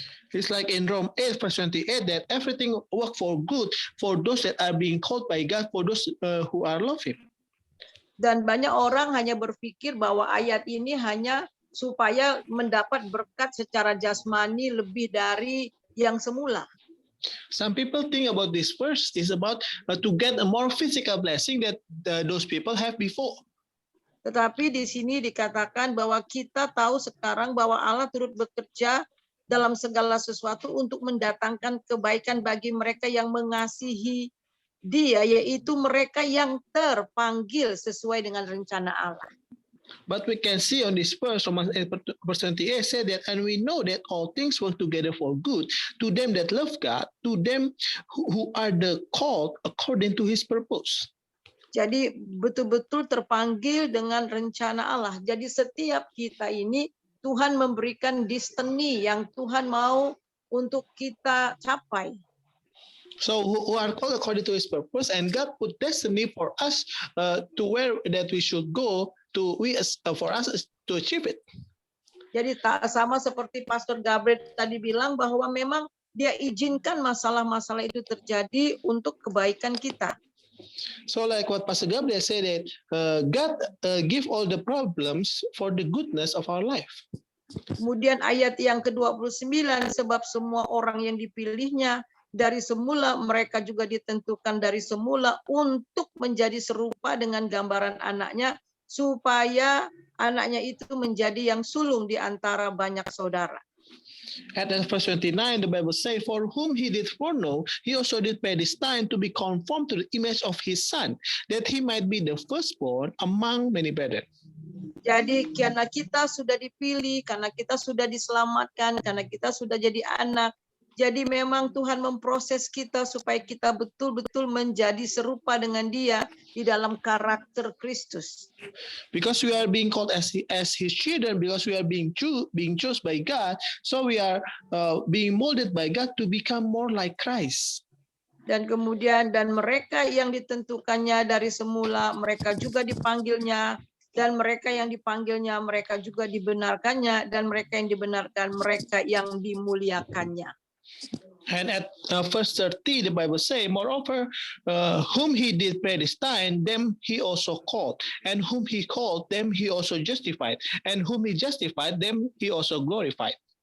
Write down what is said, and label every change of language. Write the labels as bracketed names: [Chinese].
[English] It's like in Rome 8 verse 28 that everything work for good for those that are being called by God, for those who are love Him. [Indonesian] Dan banyak orang hanya berpikir bahwa ayat ini hanya supaya mendapat berkat secara jasmani lebih dari yang semula. [English] Some people think about this verse is about to get a more physical blessing that those people have before. [Indonesian] Tetapi di sini dikatakan bahwa kita tahu sekarang bahwa Allah turut bekerja dalam segala sesuatu untuk mendatangkan kebaikan bagi mereka yang mengasihi Dia, yaitu mereka yang terpanggil sesuai dengan rencana Allah. [English] But we can see on this verse, Romans 8, verse 28 said that, and we know that all things work together for good to them that love God, to them who are the called according to His purpose. [Indonesian] Jadi betul-betul terpanggil dengan rencana Allah. Jadi setiap kita ini Tuhan memberikan destiny yang Tuhan mau untuk kita capai. [English] So who are called according to His purpose, and God put destiny for us to where that we should go to for us to achieve it. [Indonesian] Jadi tak sama seperti Pastor Gabriel tadi bilang bahwa memang Dia izinkan masalah-masalah itu terjadi untuk kebaikan kita. [English] So like what Pastor Gabriel said that God give all the problems for the goodness of our life. [Indonesian] Kemudian ayat yang ke-29, sebab semua orang yang dipilihnya dari semula mereka juga ditentukan dari semula untuk menjadi serupa dengan gambaran anaknya, supaya anaknya itu menjadi yang sulung di antara banyak saudara. [English] At verse 29, the Bible says, for whom He did foreknow, He also did predestine to be conformed to the image of His Son, that He might be the firstborn among many brethren. [Indonesian] Jadi karena kita sudah dipilih, karena kita sudah diselamatkan, karena kita sudah jadi anak, jadi memang Tuhan memproses kita supaya kita betul-betul menjadi serupa dengan Dia di dalam karakter Kristus. [English] Because we are being called as His children, because we are being chosen by God, so we are being molded by God to become more like Christ. [Indonesian] Dan kemudian mereka yang ditentukannya dari semula, mereka juga dipanggilnya, dan mereka yang dipanggilnya, mereka juga dibenarkannya, dan mereka yang dibenarkan, mereka yang dimuliakannya. [English] And at verse 30, the Bible says, moreover, whom He did predestine, them He also called. And whom He called, them He also justified. And whom He justified, them He also glorified.